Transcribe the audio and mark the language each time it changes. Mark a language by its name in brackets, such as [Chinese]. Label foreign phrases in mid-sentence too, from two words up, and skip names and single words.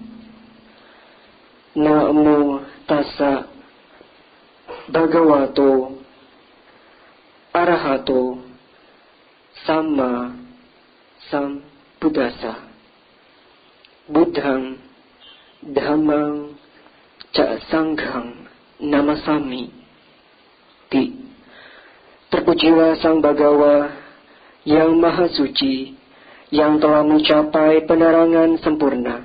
[Pali] Namo tassa bhagavato arahato samma sambuddhassa. Buddhang dhammang ca sanghang namasami. [Indonesian] Terpujilah Sang Bhagawa yang Maha Suci, yang telah mencapai penerangan sempurna.